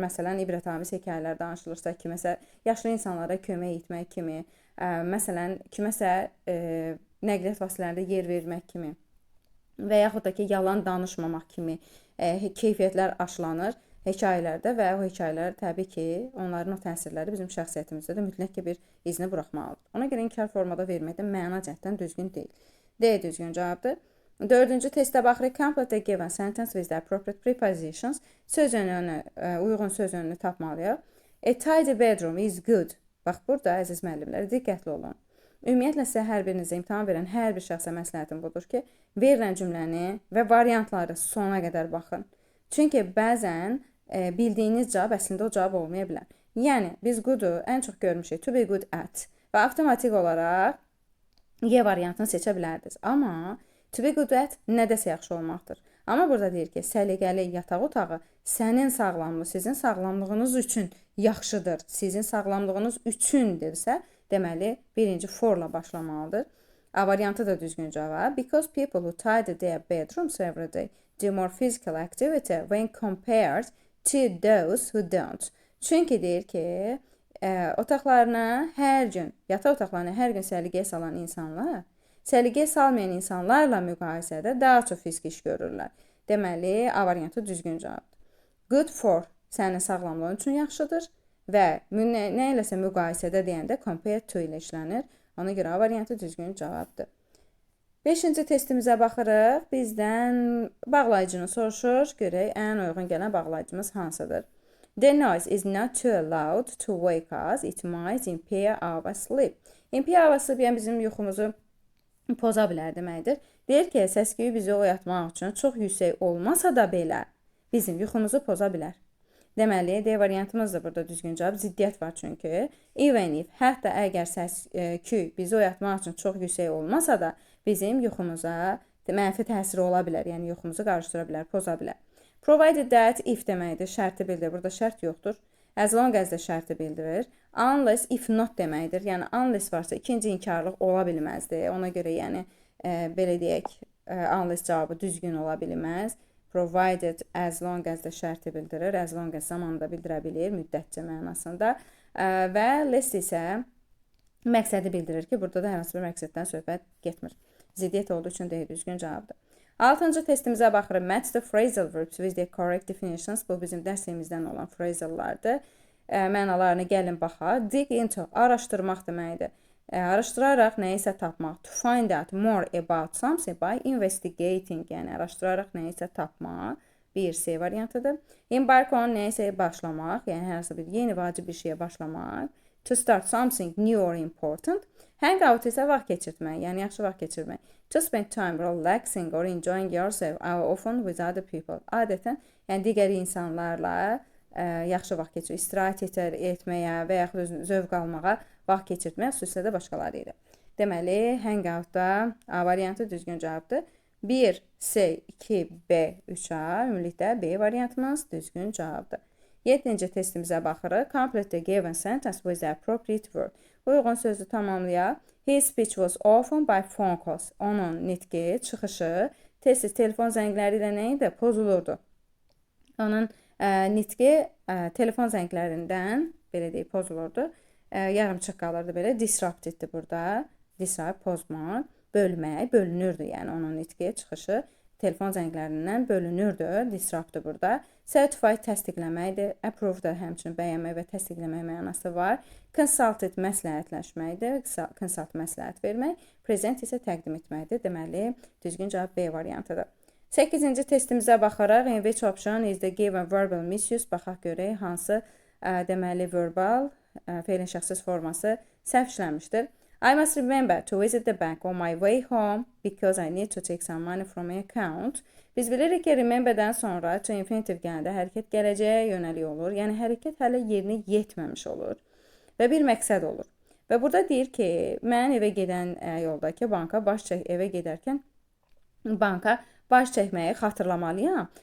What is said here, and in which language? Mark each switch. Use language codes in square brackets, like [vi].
[az] Məsələn, ibrətamiz hekayələr danışılırsa, kiməsə yaşlı insanlara kömək etmək kimi, məsələn, kiməsə nəqliyyat vasitələrində yer vermək kimi və yaxud da ki, yalan danışmamaq kimi keyfiyyətlər aşılanır. hekayələrdə və o hekayələr təbii ki, onların o təsirləri bizim şəxsiyyətimizdə də mütləq ki bir izini buraxmalıdır. Ona görə inkar formada vermək də məna cəhətdən düzgün deyil. D düzgün cavabdır. Dördüncü testə baxırıq. [en] Complete the given sentence with the appropriate prepositions. [az] Söz önünü, uyğun söz önünü tapmalıyıq. [en] A tidy bedroom is good. [az] Bax, burada əziz müəllimlər, diqqətli olun. Ümumiyyətlə sizə hər birinizə imtahan verən hər bir şəxsə məsləhətim budur ki, verilən cümləni və variantları sona qədər baxın. Çünki bəzən bildiyiniz cavab əslində o cavab olmaya bilər. Yəni, biz good-u ən çox görmüşük, to be good at və avtomatik olaraq Y variantını seçə bilərdiniz. Amma to be good at nədəsə yaxşı olmaqdır. Amma burada deyir ki, səliqəli yataq otağı sənin sağlamlığınız, sizin sağlamlığınız üçün yaxşıdır. Sizin sağlamlığınız üçündirsə, deməli, birinci forla başlamalıdır. A variantı da düzgün cavab. [en] Because people who tidy their bedrooms every day do more physical activity when compared to those who don't. [az] Çünki deyir ki, otaqlarına hər gün, yataq otaqlarına hər gün səliqəyə salan insanlar, səliqəyə salmayan insanlarla müqayisədə daha çox fiziki iş görürlər. Deməli, A variantı düzgün cavabdır. Good for sənin sağlamlığın üçün yaxşıdır və nə iləsə müqayisədə deyəndə compare to ilə işlənir. Ona görə A variantı düzgün cavabdır. 5-ci testimizə baxırıq. Bizdən bağlayıcını soruşur. Görək, ən uyğun gələn bağlayıcımız hansıdır? [en] The noise is not too loud to wake us. It might impair our sleep. [az] Impair our sleep, yəni bizim yuxumuzu poza bilər deməkdir. Deyir ki, səs-küyü bizi oyatmaq üçün çox yüksək olmasa da belə bizim yuxumuzu poza bilər. Deməli, D variantımız da burada düzgün cavab. Ziddiyyət var çünki. Even if, hətta əgər səs-küy bizi oyatmaq üçün çox yüksək olmasa da bizim yuxumuza mənfi təsiri ola bilər. Yəni, yuxumuzu qarışdıra bilər, poza bilər. Provided that if deməkdir, şərti bildirir. Burada şərt yoxdur. As long as də şərti bildirir. Unless, if not deməkdir. Yəni, unless varsa ikinci inkarlıq ola bilməzdir. Ona görə, yəni, belə deyək, unless cavabı düzgün ola bilməz. Provided, as long as də şərti bildirir. As long as zamanı da bildirə bilir, müddətcə mənasında. Və less isə məqsədi bildirir ki, burada da hər hansı bir məqsəddən söhbət getmir. Ziddiyyət olduğu üçün deyil, düzgün cavabdır. 6-cı testimizə baxırıq. [en] Match the phrasal verbs with the correct definitions. [az] Bu bizim dərsimizdən olan phrasallardır. Mənalarını gəlin baxaq. Dig into, araşdırmaq deməkdir. Araşdıraraq nəyisə tapmaq. [en] To find out more about something by investigating. [az] Yəni, araşdıraraq nəyisə tapmaq. Bir C variantıdır. Embark on, nəyisə başlamaq. Yəni, hər hansı bir yeni vacib bir şeyə başlamaq. [en] To start something new or important. Hang out [az] isə vaxt keçirtmək, yəni yaxşı vaxt keçirmək. [en] To spend time relaxing or enjoying yourself, often with other people. [az] Adətən, yəni digər insanlarla yaxşı vaxt keçir, istirahət etməyə və yaxud zövq almağa vaxt keçirtmək, xüsusilə də başqaları ilə. Deməli, hang out-da A variantı düzgün cavabdır. 1, C, 2, B, 3A, ümumilikdə B variantımız düzgün cavabdır. 7-ci testimizə baxırıq. [en] Complete the given sentence with the appropriate word. [az] Uyğun sözü tamamlayaq. [en] His speech was often by phone calls. [az] Onun nitqi, çıxışı, tez-tez telefon zəngləri ilə nə idi? Pozulurdu. Onun nitqi telefon zənglərindən, belə deyib, pozulurdu. Yarımçıq qalırdı belə. Disrupteddir burada. Disrupt, pozmaq, bölmək, bölünürdü. Yəni onun nitqi, çıxışı telefon zənglərindən bölünürdü. Disruptdır burada. Certified təsdiqləməkdir. Approve da həmçinin bəyənmək və təsdiqləmək mənası var. Consulted məsləhətləşməkdir. Consult məsləhət vermək. Present isə təqdim etməkdir. Deməli, düzgün cavab B variantıdır. 8-ci testimizə baxaraq, [en] in which option is the given verbal misuse? [az] Baxaq görək hansı deməli verbal feilin şəxsiz forması səhv işlənmişdir. [en] I must remember to visit the bank on my way home because I need to take some money from my account. [az] Biz bilirik ki, rememberdən sonra to infinitive gələndə hərəkət gələcəyə yönəlik olur. Yəni, hərəkət hələ yerinə yetməmiş olur və bir məqsəd olur. Və burada deyir ki, mən evə gedən yoldakı banka evə gedərkən banka baş çəkməyi xatırlamalıyam.